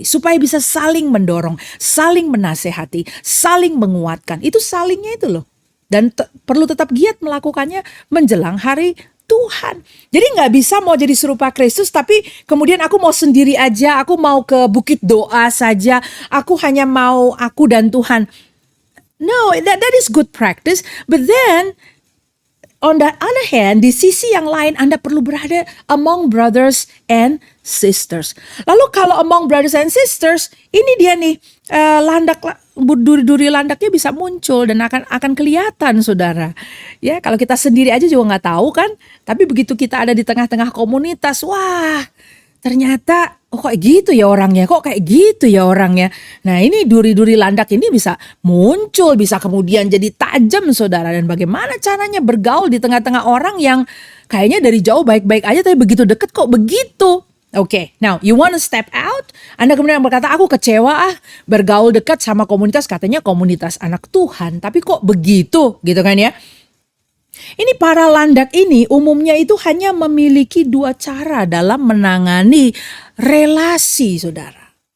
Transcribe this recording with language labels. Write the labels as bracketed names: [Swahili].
[Indonesian] Supaya bisa saling mendorong, saling menasehati, saling menguatkan. Itu salingnya itu loh. Dan perlu tetap giat melakukannya menjelang hari Tuhan. Jadi gak bisa mau jadi serupa Kristus, tapi kemudian aku mau sendiri aja, aku mau ke bukit doa saja, aku hanya mau aku dan Tuhan. [English] No, that is good practice. But then, on the other hand, [Indonesian] di sisi yang lain Anda perlu berada [English] among brothers and sisters. [Indonesian] Lalu kalau [English] among brothers and sisters, [Indonesian] ini dia nih duri-duri landaknya bisa muncul dan akan kelihatan, saudara. Ya, kalau kita sendiri aja juga nggak tahu kan. Tapi begitu kita ada di tengah-tengah komunitas, wah, ternyata kok gitu ya orangnya, kok kayak gitu ya orangnya. Nah ini duri-duri landak ini bisa muncul, bisa kemudian jadi tajam, saudara. Dan bagaimana caranya bergaul di tengah-tengah orang yang kayaknya dari jauh baik-baik aja, tapi begitu deket kok begitu. [English] Okay, now you want to step out? [Indonesian] Anda kemudian berkata, aku kecewa bergaul dekat sama komunitas, katanya komunitas anak Tuhan, tapi kok begitu gitu kan ya. Ini para landak ini umumnya itu hanya memiliki dua cara dalam menangani relasi, saudara.